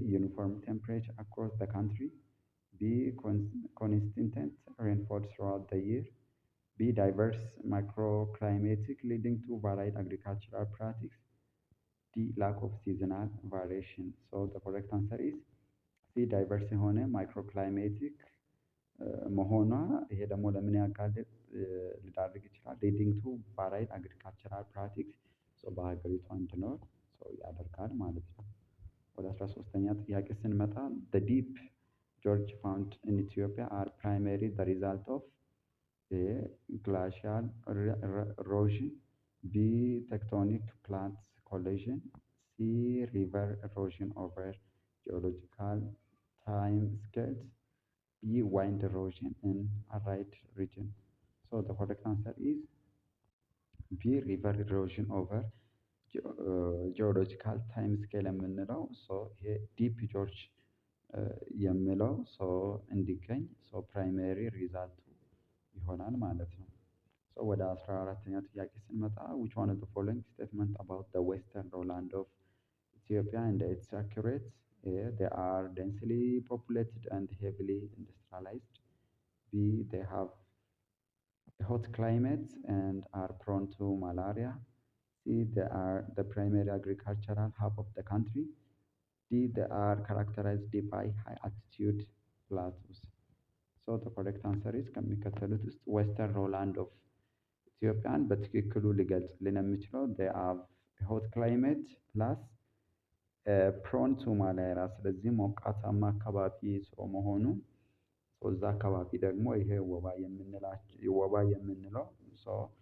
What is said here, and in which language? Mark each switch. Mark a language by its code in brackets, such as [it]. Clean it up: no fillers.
[en] uniform temperature across the country, B. consistent rainfall throughout the year, B. diverse microclimatic leading to varied agricultural practices, D. lack of seasonal variation. So the correct answer is C. [am] diverse የሆነ ማይክሮክላይሜቲክ መሆኗ ይሄ ደግሞ ለምን ሊዳርግ ይችላል? [en] leading to varied agricultural practices [am] በሀገሪቷ እንዲኖር ያደርጋል ማለት ነው። ወደ 13ኛ ጥያቄ ስንመጣ [en] the deep gorge found in Ethiopia are primarily the result of A. glacial erosion, B. tectonic plates collision, C. river erosion over geological time scales, B. wind erosion in arid region. So the correct answer is B. river erosion over geological time scale [am] የምንለው ይሄ ዲፕ ጆርጅ የሚለው እንዲገኝ ፕራይመሪ ሪዛልቱ ይሆናል ማለት ነው። ወደ 14ኛ ጥያቄ ስንመጣ [en] which one of the following statement about the western lowland of Ethiopia and it's accurate? A. They are densely populated and heavily industrialized. B. They have a hot climate and are prone to malaria. C. They are the primary agricultural hub of the country. D. They are characterized by high altitude plateaus. So the correct answer is [am] ከሚከተሉት ውስጥ ዌስተርን ሮላንድ ኦፍ ኢትዮጵያን በትክክሉ ሊገልጽልን የሚችለው [en] they have a hot climate plus prone to malaria። [am] ስለዚህ ሞቃታማ አካባቢ ሰው መሆኑ እዛ አካባቢ ደግሞ ይሄ ወባ የምንለው ሰው